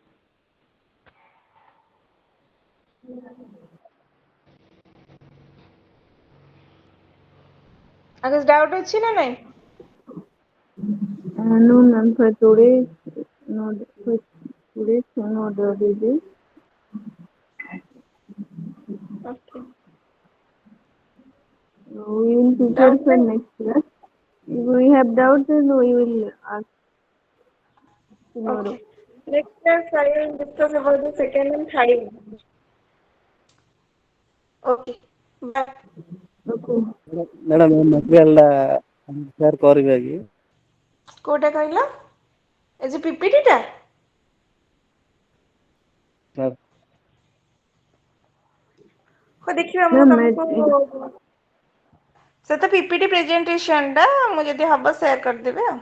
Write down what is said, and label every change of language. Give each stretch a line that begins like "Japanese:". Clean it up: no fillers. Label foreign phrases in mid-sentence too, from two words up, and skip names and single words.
Odia: ଆଉ କିଛି ଡାଉଟ୍ ଅଛି ନା ନାଇଁ?
English: No, ma'am. For today, no. For today, no doubt is it. Okay. We will prepare Doubt for
Odia: ନାହିଁ?
English: next class. If we have doubts, then we will ask tomorrow. Okay. Next class I will discuss about the second and third. Okay. Bye. Okay.
Odia: ମ୍ୟାଡ଼ାମ ଏ ମେଟେରିଆଲଟା ସେୟାର କରିବେ କି? କୋଉଟା କହିଲ? ଏ ଯେ PPT ଟା? ସାର୍ ହଉ ଦେଖିବା ମୁଁ Ma'am, ତମକୁ ସେ ତ
English: PPT presentation
Odia: ଟା ମୁଁ ଯଦି ହବ ସେୟାର କରିଦେବି ଆଉ।